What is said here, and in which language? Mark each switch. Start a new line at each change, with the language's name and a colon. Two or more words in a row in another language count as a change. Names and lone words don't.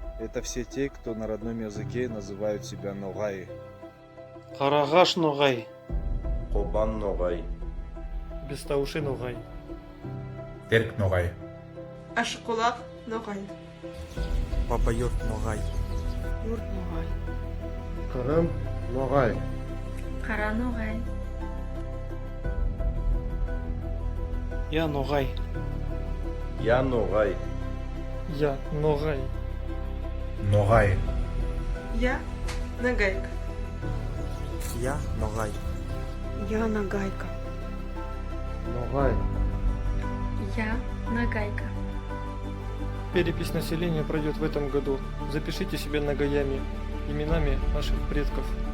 Russian: Это все те, кто на родном языке называют себя ногай. Карагаш ноғай, Қобан ноғай, бестауши ноғай, Терк ноғай, Ашқұлақ ноғай. Баба Йорт ноғай. Юрт ноғай. Қырым ноғай, Қара ноғай. я ноғай, Я ноғай, я ноғай, Ноғай, Я нагайка. Я ноғай. Я нагайка. ноғай, Я нагайка. Перепись населения пройдет в этом году. Запишите себе ногаями, именами наших предков.